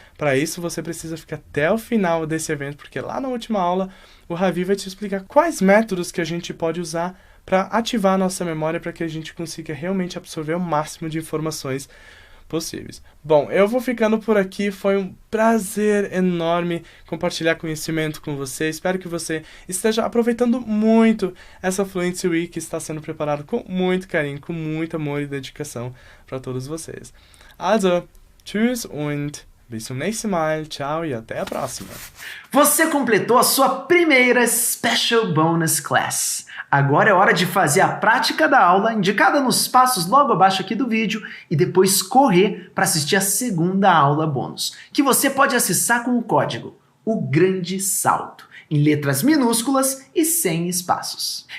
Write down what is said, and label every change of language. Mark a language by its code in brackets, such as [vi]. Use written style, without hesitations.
[pt] Para isso, você precisa ficar até o final desse evento, porque lá na última aula, o Ravi vai te explicar quais métodos que a gente pode usar para ativar a nossa memória para que a gente consiga realmente absorver o máximo de informações possíveis. Bom, eu vou ficando por aqui. Foi um prazer enorme compartilhar conhecimento com você. Espero que você esteja aproveitando muito essa Fluency Week que está sendo preparado com muito carinho, com muito amor e dedicação para todos vocês. [de] Also, tschüss und bis zum nächsten Mal. [pt] Tchau e até a próxima. Você completou a sua primeira Special Bonus Class. Agora é hora de fazer a prática da aula indicada nos passos logo abaixo aqui do vídeo e depois correr para assistir a segunda aula bônus, que você pode acessar com o código O Grande Salto, em letras minúsculas e sem espaços.